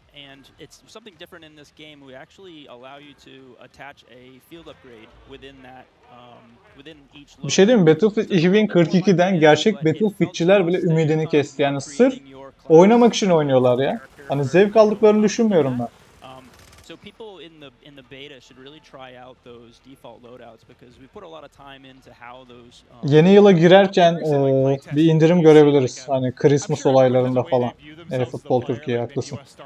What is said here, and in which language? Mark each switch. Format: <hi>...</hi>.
<en>And it's something different in this game. We actually allow you to attach a field upgrade within that within each.</en> <tr>Bir şey diyeyim mi? Battlefield 2042'den gerçek Battlefield'çiler bile ümidini kesti. Yani sırf oynamak için oynuyorlar ya. Hani zevk aldıklarını düşünmüyorum ben.</tr> <en>So people in the beta should really try out those default loadouts because we put a lot of time into how those.</en> <tr>Yeni yıla girerken bir indirim görebiliriz. Hani Christmas olaylarında falan. Futbol Türkiye haklısın.</tr>